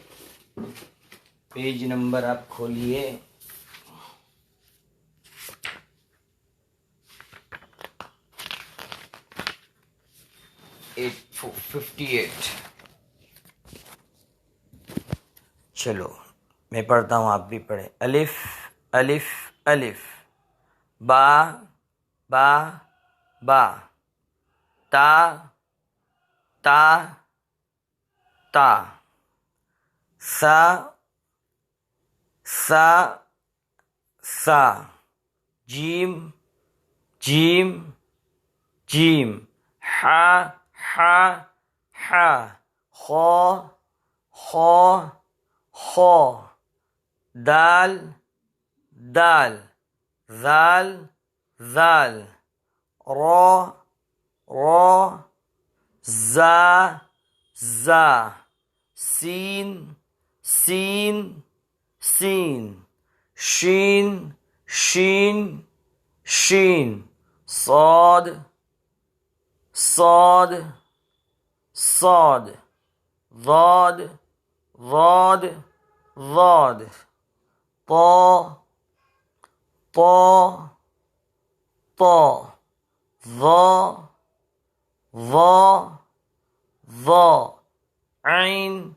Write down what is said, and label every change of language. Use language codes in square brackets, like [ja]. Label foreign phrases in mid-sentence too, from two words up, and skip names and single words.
[ur] پیج نمبر آپ کھولیے۔ ایٹ 58۔ چلو میں پڑھتا ہوں، آپ بھی پڑھیں۔ الف الف الف، با با با، تا تا تا، سا سا سا، جیم جیم جیم، ہا ہا ہا، خو خو خو، دال دال، زال زال، رو رو، زا زا، سین سین سین، شین شین شین، صاد صاد صاد، ضاد ضاد ضاد، طا طا طا، ظا ظا ظا، عین